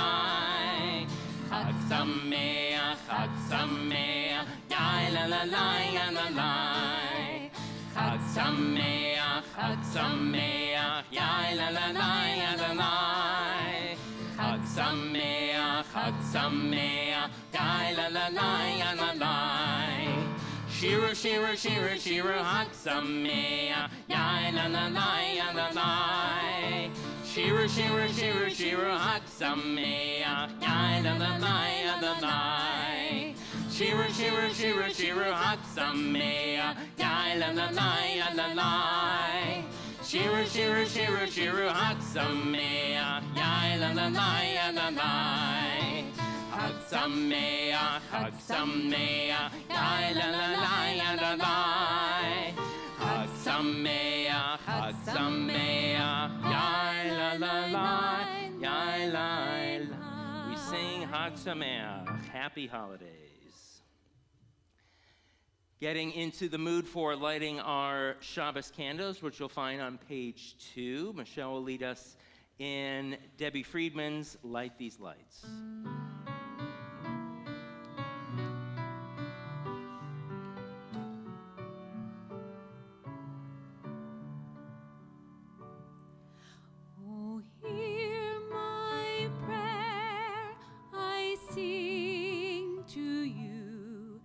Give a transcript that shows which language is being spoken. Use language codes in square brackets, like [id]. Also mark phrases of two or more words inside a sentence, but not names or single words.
[he] חג שמח, ya la la la, ya la la. חג שמח, ya la la la, ya la la. חג שמח, ya la la la, ya la la. שירו שירו שירו שירו חג שמח, ya la la la, ya la la. שירו שירו שירו שירו חג שמח, ya la la la, ya la la. שירו שירו שירו שירו חג שמח, ya la la la, ya la la. שירו שירו שירו שירו חג שמח, ya la la la, ya la la. חג שמח, ya la la la, ya la la. חג שמח, ya la la la, ya la la. [en] We sing [he] חג שמח, [en] happy holidays. Getting into the mood for lighting our Shabbos candles, which you'll find on page 2. Michelle will lead us in Debbie Friedman's Light These Lights. Oh, hear my prayer, I sing to you.